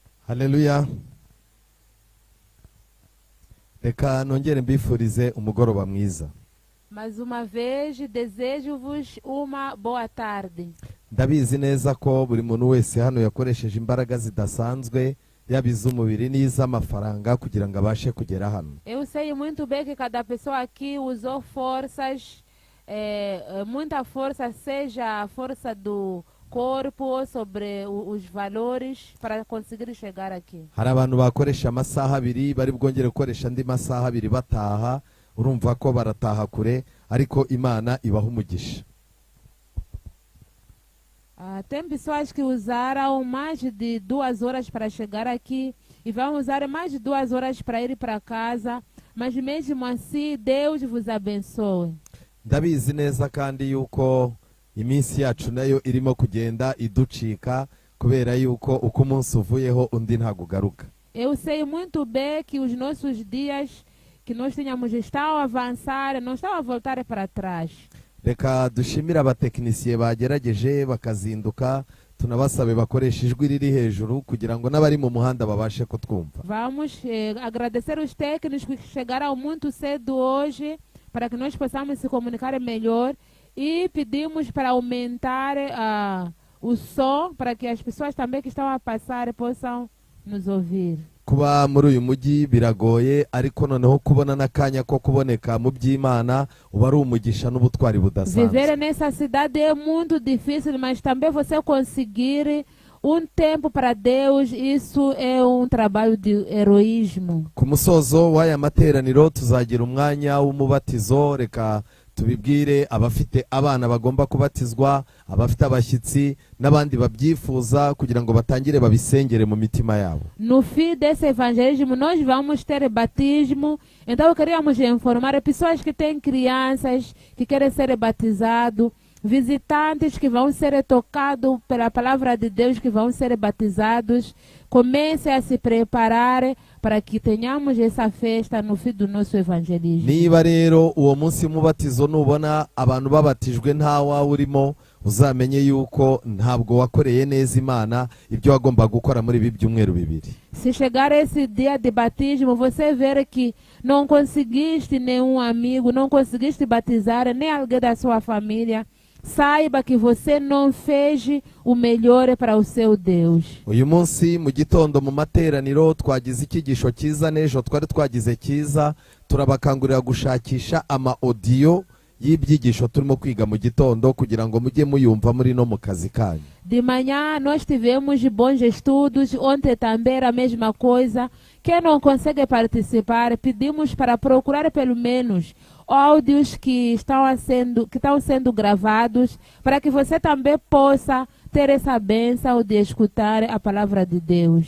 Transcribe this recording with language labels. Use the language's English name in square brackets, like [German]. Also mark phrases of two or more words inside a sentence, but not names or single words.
[Kinyarwanda] Haleluya. Reka nongere mbifurize umugoroba mwiza. [Portuguese] Mais uma vez, desejo-vos uma boa tarde. [Kinyarwanda] Ndabizi neza ko buri muntu wese hano yakoresheje imbaraga zidasanzwe yabize umubiri n'iz'amafaranga kugira ngo abashe kugera hano. [Portuguese] Eu sei muito bem que cada pessoa aqui usou forças, muita força, seja a força do corpo ou sobre os valores para conseguir chegar aqui. [Kinyarwanda] Hari abantu bakoresha amasaha abiri bari bwongere gukoresha andi masaha abiri bataha, urumva ko barataha kure, ariko Imana ibaha umugisha. [Portuguese] Tem pessoas que usaram mais de 2 horas para chegar aqui e vão usar mais de 2 horas para ir para casa, mas mesmo assim Deus vos abençoe. [Kinyarwanda] Ndabizi neza kandi yuko iminsi yacu nayo irimo kugenda iducika kubera yuko uko umunsi uvuyeho undi ntago ugaruka. [Portuguese] Eu sei muito bem que os nossos dias que nós tínhamos estão a avançar, não estão a voltar para trás. [Kinyarwanda] Reka dushimire abatekinisiye bagerageje bakazinduka, tunabasabe bakoresha ijwi riri hejuru kugira ngo n'abari mu muhanda babashe kutwumva. [Portuguese] Vamos agradecer os técnicos que chegaram muito cedo hoje para que nós possamos se comunicar melhor e pedimos para aumentar o som para que as pessoas também que estão a passar possam nos ouvir. [Kinyarwanda] Kuba muri uyu mujyi biragoye, ariko noneho kubona n'akanya ko kuboneka mu by'Imana uba ari umugisha n'ubutwari budasanzwe. [Portuguese] Viver nessa cidade é muito difícil, mas também você conseguir tempo para Deus, isso é trabalho de heroísmo. [Kinyarwanda] Ku musozo w'aya materaniro tuzagira umwanya w'umubatizo. Reka tubibwire abafite abana bagomba kubatizwa, abafite abashyitsi n'abandi babyifuza kugira ngo batangire babisengere mu mitima yabo. [Portuguese] No fim desse evangelismo nós vamos ter batismo, então queríamos informar pessoas que têm crianças que querem ser batizados, visitantes que vão ser tocados pela palavra de Deus, que vão ser batizados. Comecem a se preparar para que tenhamos essa festa no fim do nosso evangelismo. [Kinyarwanda] Niba rero uwo munsi w'umubatizo nubona abantu babatijwe ntawa urimo, uzamenye yuko ntabwo wakoreye neza Imana ibyo wagomba gukora muri ibi byumweru bibiri. [Portuguese] Se chegar esse dia de batismo, você ver que não conseguiste nenhum amigo, não conseguiste batizar nem alguém da sua família, saiba que você não fez o melhor para o seu Deus. [Kinyarwanda] Uyu munsi mu gitondo mu materaniro twagize icyigisho cyiza, n'ejo twari twagize cyiza. Turabakangurira gushakisha ama audio y'ibyigisho turimo kwiga mu gitondo kugira ngo mujye muyumva muri no mu kazi kanyu. [Portuguese] De manhã nós tivemos bons estudos, ontem também era a mesma coisa. Quem não consegue participar, pedimos para procurar pelo menos áudios que estão sendo gravados, para que você também possa ter essa bênção de escutar a palavra de Deus.